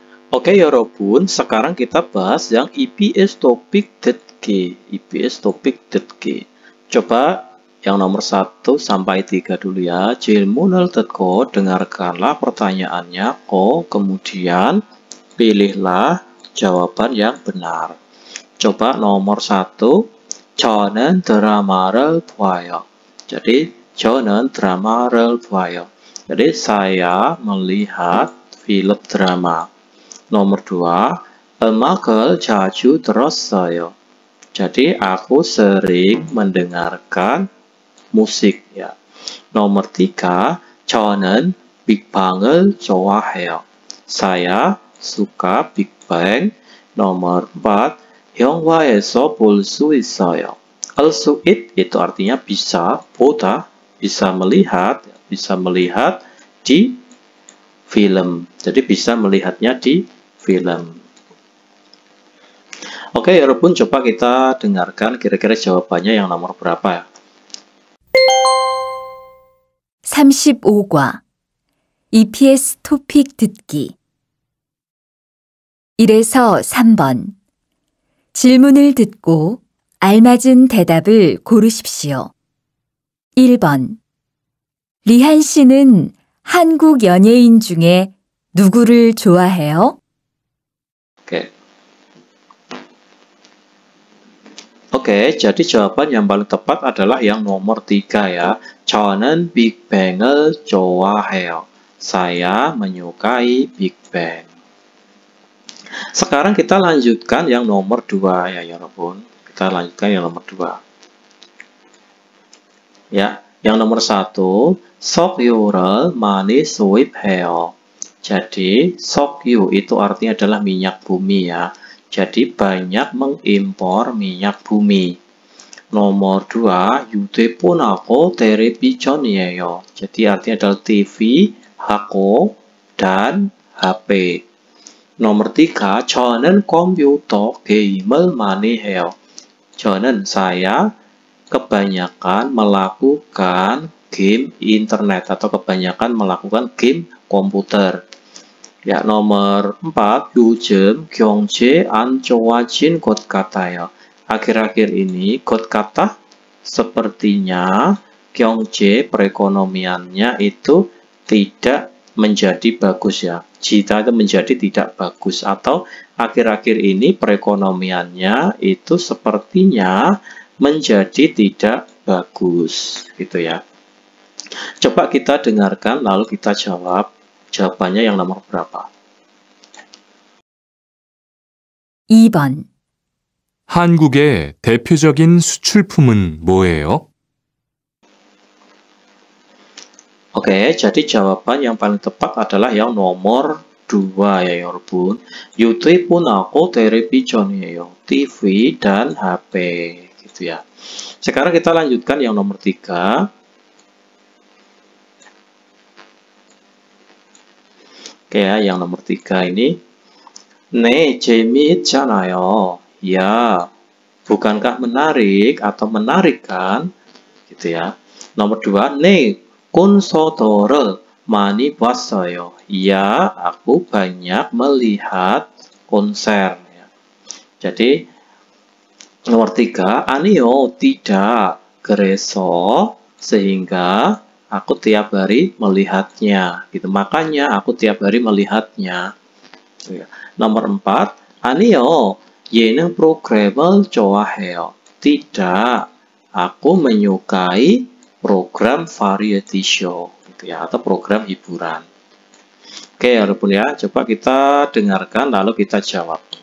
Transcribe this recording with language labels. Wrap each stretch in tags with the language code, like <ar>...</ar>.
<id>Oke 여러분, sekarang kita bahas yang EBS topik 듣기. Coba yang nomor 1 sampai 3 dulu ya.</id> <ko>질문을 듣고</ko> <id>dengarkanlah pertanyaannya, kemudian pilihlah jawaban yang benar.</id> <ko>Coba nomor 1, 저는 드라마를 봐요. Jadi 저는 드라마를 봐요.</ko> <id>Jadi saya melihat film drama.</id> <ko>Nomor 2, 음악을 자주 들었어요.</ko> <id>Jadi aku sering mendengarkan musik ya.</id> <ko>Nomor 3, 저는 빅방을 좋아해요.</ko> <id>Saya suka Big Bang.</id> <ko>Nomor 4, 영화에서 볼 수 있어요.</ko> <id>Al-Su'id itu artinya bisa, 보다, bisa melihat di film. Jadi bisa melihatnya di film. Oke, 여러분, coba kita dengarkan kira-kira jawabannya yang nomor berapa ya.</id> <ko>35과 EPS 토픽 듣기 1에서 3번 질문을 듣고 알맞은 대답을 고르십시오. 1번 리한 씨는 한국 연예인 중에 누구를 좋아해요?</ko> <id>Oke, jadi jawaban yang paling tepat adalah yang nomor 3 ya.</id> <ko>저는 빅뱅을 좋아해요.</ko> <id>Saya menyukai Big Bang. Sekarang kita lanjutkan yang nomor 2 ya, 여러분. Kita lanjutkan yang nomor 2. Ya, yang nomor 1,</id> <ko>석유를 많이 수입해요.</ko> <id>Jadi, 석유 itu artinya adalah minyak bumi ya. Jadi banyak mengimpor minyak bumi.</id> <ko>Nomor 2, 휴대폰하고 텔레비전이에요.</ko> <id>Jadi artinya adalah TV, 하고, dan HP.</id> <ko>Nomor 3, 저는 컴퓨터 게임을 많이 해요.</ko> <id>저는 saya kebanyakan melakukan game internet atau kebanyakan melakukan game komputer.</id> <ko>Ya, nomor 4, 요즘 경제 안 좋아진 것 같아요.</ko> <id>Akhir-akhir ini, 것 같아 sepertinya 경제 perekonomiannya itu tidak menjadi bagus ya. Jita itu menjadi tidak bagus, atau akhir-akhir ini perekonomiannya itu sepertinya menjadi tidak bagus gitu ya. Coba kita dengarkan lalu kita jawab. Jawabannya yang nomor berapa?</id> <ko>2번 한국의 대표적인 수출품은 뭐예요?</ko> <id>Oke, jadi jawaban yang paling tepat adalah yang nomor 2 ya, 여러분.</id> <ko>휴대폰하고 텔레비전이에요.</ko> <id>TV dan HP gitu ya. Sekarang kita lanjutkan yang nomor 3. Oke ya, yang nomor 3 ini.</id> <ko>네, 재미있잖아요.</ko> <id>Ya, bukankah menarik atau menarik kan? Gitu ya.</id> <ko>Nomor 2, 네, 콘서트를 많이 봤어요.</ko> <id>Ya, aku banyak melihat konser. Ya. Jadi, nomor 3, 아니요, tidak. 그래서, sehingga aku tiap hari melihatnya. Gitu. Makanya aku tiap hari melihatnya.</id> <ko>Nomor 4, 아니요, 예능 프로그램을 좋아해요.</ko> <id>Tidak, aku menyukai program variety show. Gitu ya, atau program hiburan. Oke, 여러분 ya, coba kita dengarkan lalu kita jawab.</id>